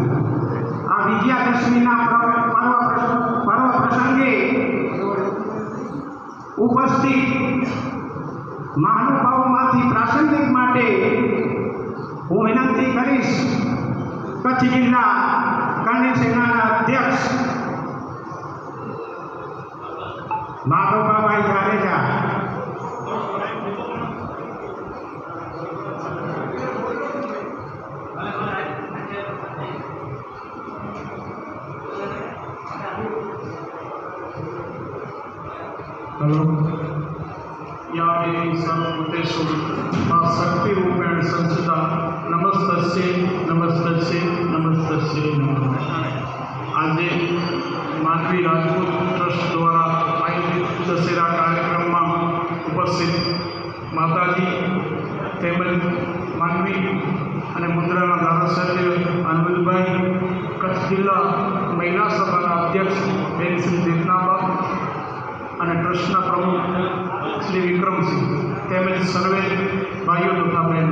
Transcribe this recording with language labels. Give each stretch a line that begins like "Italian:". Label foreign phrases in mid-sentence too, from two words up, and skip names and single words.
Gujarati: આ વિજયાદશમીના પર્વ પ્રસંગે ઉપસ્થિત મહાનુભાવોમાંથી પ્રાસંગિક માટે હું વિનંતી કરીશ કચ્છ જિલ્લા કરણી સેનાના અધ્યક્ષ માધવભાઈ જાડેજા,
Sanskrit: हेलो या देवी सर्वभूतेषु शक्तिरूपेण संस्थिता नमस्तस्यै नमस्तस्यै नमस्तस्यै नमः.
Gujarati: આજે માંડવી રાજપૂત ટ્રસ્ટ દ્વારા આયોજિત દશેરા કાર્યક્રમમાં ઉપસ્થિત માતાજી તેમજ માંડવી અને મુન્દ્રાના ધારાસભ્ય અનવિલભાઈ, કચ્છ જિલ્લા મહિલા સભાના અધ્યક્ષ બેન શ્રી દેવનાબા અને ટ્રસ્ટના પ્રમુખ શ્રી વિક્રમસિંહ તેમજ સર્વે ભાઈઓ તથા બહેનો.